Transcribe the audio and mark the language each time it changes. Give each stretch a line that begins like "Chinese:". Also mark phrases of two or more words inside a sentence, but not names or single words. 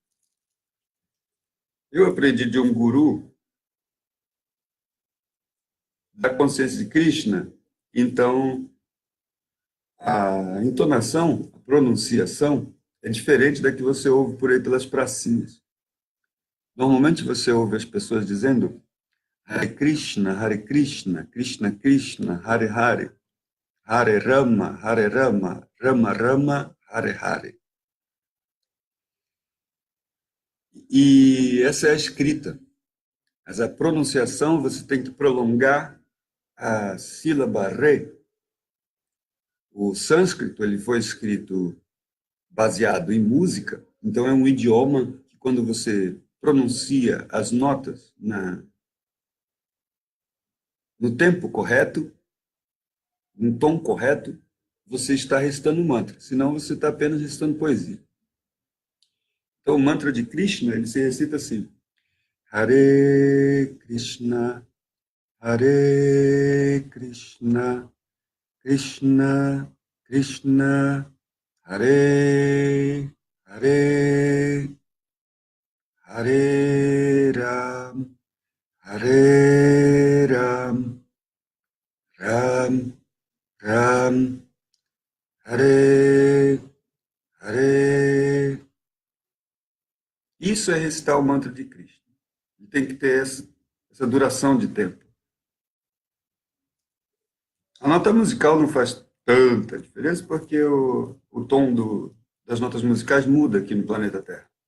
Portuguese: Eu aprendi de um guru da consciência de Krishna, então a entonação, a pronunciação é diferente da que você ouve por aí pelas pracinhas. Normalmente você ouve as pessoas dizendo
Sanskrit: Hare Krishna, Krishna Krishna, Hare Hare, Hare Rama, Rama Rama, Hare Hare.
Portuguese: E essa é a escrita. Mas a pronunciação você tem que prolongar a sílaba re. O sânscrito ele foi escrito baseado em música, então é um idioma que quando você pronuncia as notas no tempo correto, no tom correto, você está recitando um mantra, senão você está apenas recitando poesia. Então o mantra de Krishna, ele se recita assim:
Sanskrit: Hare Krishna, Krishna Krishna, Hare Hare, Hare Ram, Hare Ram, Ram Ram, Hare Hare.
Portuguese: Isso é recitar o mantra de Krishna. Tem que ter essa duração de tempo. A nota musical não faz tanta diferença porque o tom das notas musicais muda aqui no planeta Terra.